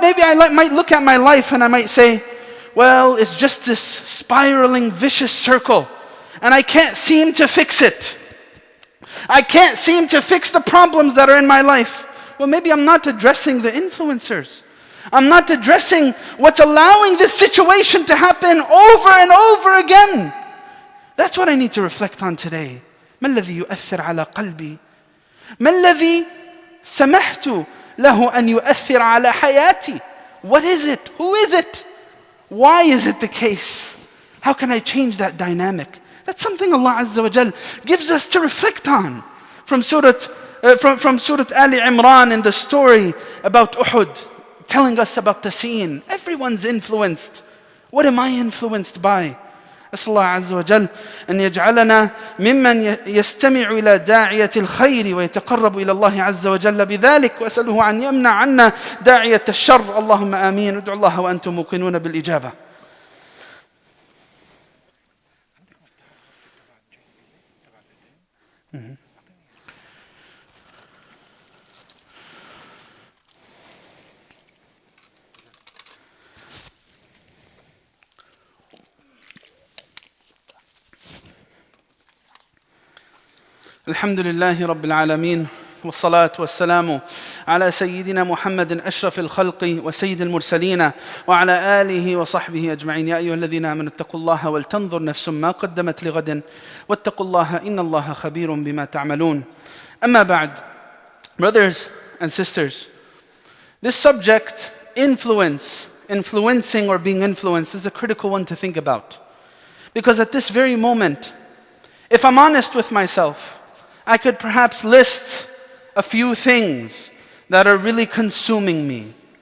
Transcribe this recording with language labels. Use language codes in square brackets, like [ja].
[en] Maybe I might look at my life and I might say, well, it's just this spiraling, vicious circle, and I can't seem to fix it. I can't seem to fix the problems that are in my life. Well, maybe I'm not addressing the influencers. I'm not addressing what's allowing this situation to happen over and over again. That's what I need to reflect on today. [ar] ما الذي يؤثر على قلبي؟ ما الذي سمحت له أن يؤثر على حياتي? [en] What is it? Who is it? Why is it the case? How can I change that dynamic? That's something Allah Azza wa Jal gives us to reflect on. From Surah Ali Imran, in the story about Uhud, telling us about the scene. Everyone's influenced. What am I influenced by? [ar] أسأل الله عز وجل أن يجعلنا ممن يستمع إلى داعية الخير ويتقرب إلى الله عز وجل بذلك، وأسأله أن يمنع عنا داعية الشر. اللهم آمين. ادعوا الله وأنتم موقنون بالإجابة. الحمد لله رب العالمين، والصلاة والسلام على سيدنا محمد أشرف الخلق وسيد المرسلين وعلى آله وصحبه أجمعين. يا أيها الذين آمنوا اتقوا الله ولتنظر نفس ما قدمت لغد واتقوا الله إن الله خبير بما تعملون. أما بعد, [en] brothers and sisters, this subject, influencing or being influenced, is a critical one to think about. Because at this very moment, if I'm honest with myself, I could perhaps list a few things that are really consuming me.